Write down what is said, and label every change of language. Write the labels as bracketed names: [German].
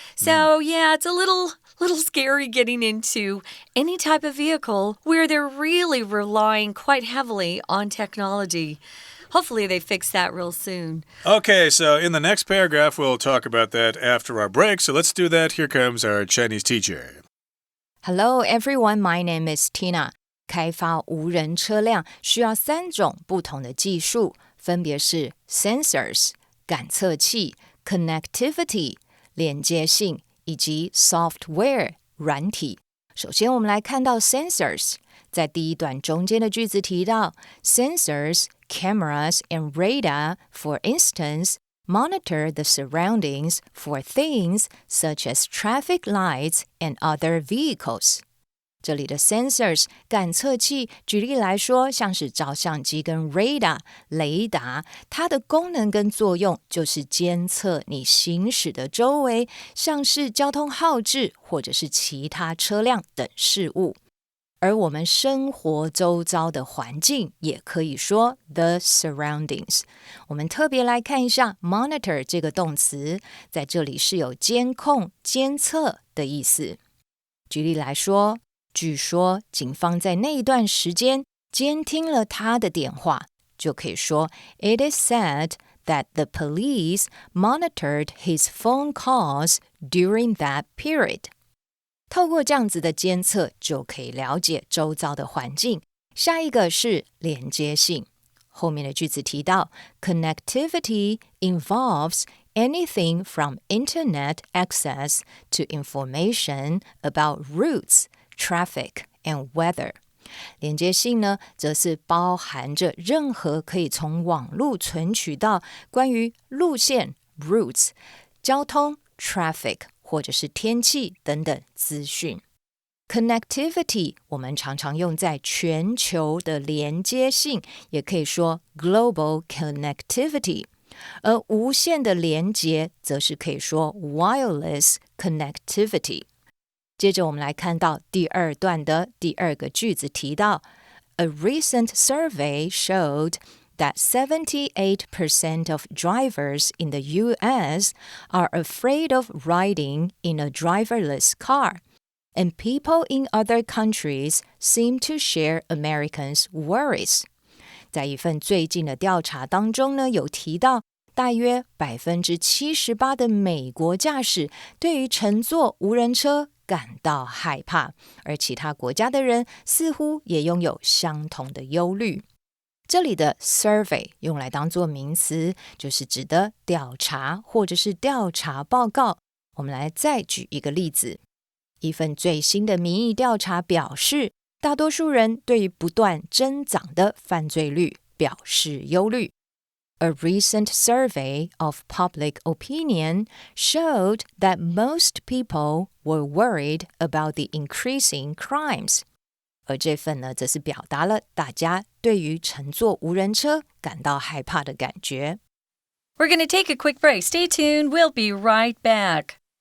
[English] So, yeah, it's a little scary getting into any type of vehicle where they're really relying quite heavily on technology. Hopefully they fix that real soon. Okay, so in the next paragraph, we'll talk about that after our break. So let's do that. Here comes our Chinese teacher. Hello, everyone. My name is Tina. [Chinese] 开发无人车辆需要3种不同的技术，分别是 sensors 感测器、connectivity 连接性以及 software 软体。首先我们来看到 [English] sensors， [Chinese] 在第一段中间的句子提到 [English] sensors, cameras and radar, for instance, monitor the surroundings for things such as traffic lights and other vehicles. [Chinese] 这里的 sensors 感测器，举例来说，像是照相机跟 radar 雷达，它的功能跟作用就是监测你行驶的周围，像是交通号志或者是其他车辆等事物。而我们生活周遭的环境也可以说 the surroundings。我们特别来看一下 monitor 这个动词，在这里是有监控、监测的意思。举例来说，据说警方在那一段时间监听了他的电话，就可以说 [English] It is said that the police monitored his phone calls during that period. [Chinese] 透过这样子的监测，就可以了解周遭的环境。下一个是连接性，后面的句子提到 [English] Connectivity involves anything from internet access to information about routes,Traffic and weather. [Chinese] 连接性呢，则是包含着任何可以从网络存取到关于路线 routes、交通 traffic 或者是天气等等资讯。 Connectivity 我们常常用在全球的连接性，也可以说 global connectivity。而无线的连接则是可以说 wireless connectivity。接着我们来看到第二段的第二个句子提到 [English] A recent survey showed that 78% of drivers in the U.S. are afraid of riding in a driverless car, and people in other countries seem to share Americans' worries. [Chinese] 在一份最近的调查当中呢，有提到大约 78% 的美国驾驶对于乘坐无人车感到害怕，而其他国家的人似乎也拥有相同的忧虑。这里的 survey 用来当作名词，就是指的调查或者是调查报告。我们来再举一个例子。一份最新的民意调查表示，大多数人对于不断增长的犯罪率表示忧虑。 [English] A recent survey of public opinion showed that most people were worried about the increasing crimes. [Chinese] 而这份呢，则是表达了大家对于乘坐无人车感到害怕的感觉。 [English] We're going to take a quick break. Stay tuned. We'll be right back.